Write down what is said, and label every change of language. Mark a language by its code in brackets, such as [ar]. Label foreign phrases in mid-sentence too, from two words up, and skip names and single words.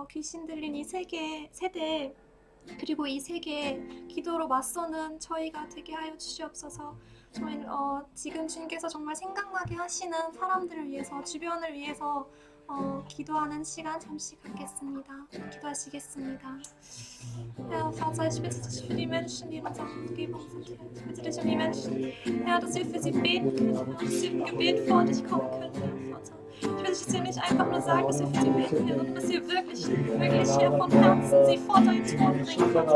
[ko] 귀신 들린 이 세대 그리고 이 세계에 기도로 맞서는 저희가 되게 하여 주시옵소서. 정말 지금 주님께서 정말 생각나게 하시는 사람들을 위해서 주변을 위해서 기도하는 시간 잠시 갖겠습니다. gido하시겠습니다. [de] Herr, Vater, ich bitte dich für die Menschen, die in unserer Umgebung sind. Ich bitte dich um die Menschen, Herr, dass wir für sie beten können, dass sie im Gebet vor dich kommen können, Herr Vater. Ich bitte dich, dass wir nicht einfach nur sagen, dass wir für sie beten, Herr, sondern dass wir wirklich hier von Herzen sie vor deinen Thron bringen, Vater.